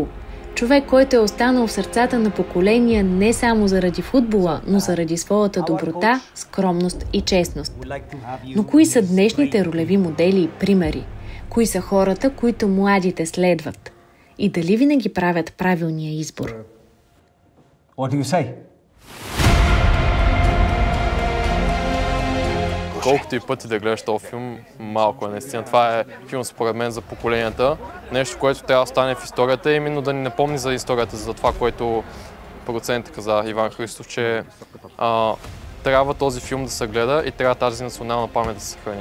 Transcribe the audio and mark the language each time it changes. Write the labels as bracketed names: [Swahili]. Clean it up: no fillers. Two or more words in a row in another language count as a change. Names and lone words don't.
[Bulgarian] Човек, който е останал в сърцата на поколения не само заради футбола, но заради своята доброта, скромност и честност. Но кои са днешните ролеви модели и примери? Кои са хората, които младите следват? И дали винаги правят правилния избор? [English] What do you say? [Bulgarian] Колкото и пъти да гледаш този филм, малко е наистина. Това е филм според мен за поколенията. Нещо, което трябва да стане в историята, именно да ни напомни за историята, за това, което продуцентът каза Иван Христов, че трябва този филм да се гледа и трябва тази национална памет да се съхрани.